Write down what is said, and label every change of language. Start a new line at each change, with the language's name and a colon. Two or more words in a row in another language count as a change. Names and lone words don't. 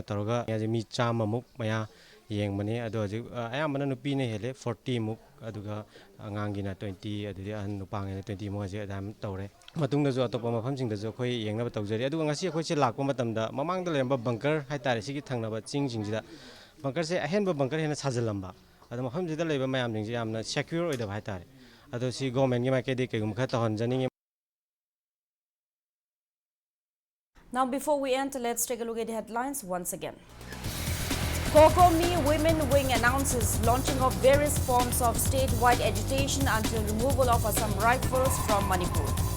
Manipuri: ꯇꯧꯔꯒ ꯃꯤ 100ꯃꯨꯛ ꯃꯌꯥ ꯌꯦꯡꯕꯅꯤ ꯑꯗꯣ ꯍꯧꯖꯤꯛ ꯑꯌꯥꯝꯕꯅ ꯅꯨꯄꯤꯅ ꯍꯦꯜꯂꯦ 40ꯃꯨꯛ ꯑꯗꯨꯒ ꯑꯉꯥꯡꯒꯤꯅ 20 ꯑꯗꯨꯗꯤ ꯑꯍꯟ ꯅꯨꯄꯥꯉꯩꯅ 20ꯃꯨꯛ ꯍꯧꯖꯤꯛ ꯑꯗꯨꯃꯥꯏꯅ ꯇꯧꯔꯦ ꯃꯇꯨꯡꯗꯁꯨ ꯑꯇꯣꯞꯄ ꯃꯐꯝꯁꯤꯡꯗꯁꯨ ꯑꯩꯈꯣꯏ ꯌꯦꯡꯅꯕ ꯇꯧꯖꯔꯤ ꯑꯗꯨꯒ ꯉꯁꯤ ꯑꯩꯈꯣꯏꯁꯦ ꯂꯥꯛꯄ ꯃꯇꯝꯗ ꯃꯃꯥꯡꯗ ꯂꯩꯔꯝꯕ ꯕꯪꯀꯔ ꯍꯥꯏꯇꯥꯔꯦ ꯁꯤꯒꯤ ꯊꯪꯅꯕ ꯆꯤꯡꯁꯤꯡꯁꯤꯗ ꯕꯪꯀꯔꯁꯦ ꯑꯍꯦꯟꯕ ꯕꯪꯀꯔ ꯍꯦꯟꯅ ꯁꯥꯖꯤꯜꯂꯝꯕ ꯑꯗꯣ ꯃꯐꯝꯁꯤꯗ ꯂꯩꯕ ꯃꯌꯥꯝꯁꯤꯡꯁꯦ ꯌꯥꯝꯅ ꯁꯦꯀ꯭ꯌꯨꯔ ꯑꯣꯏꯗꯕ ꯍꯥꯏꯇꯥꯔꯦ ꯑꯗꯣ ꯁꯤ ꯒꯣꯔꯃꯦꯟꯒꯤ ꯃꯥꯏꯀꯩꯗꯒꯤ ꯀꯩꯒꯨꯝꯕ ꯈꯔ ꯇꯧꯍꯟꯖꯅꯤꯡꯉꯤ.
English: Now, before we end, let's take a look at the headlines once again. Kokomi Women Wing announces launching of various forms of statewide agitation until removal of Assam rifles from Manipur.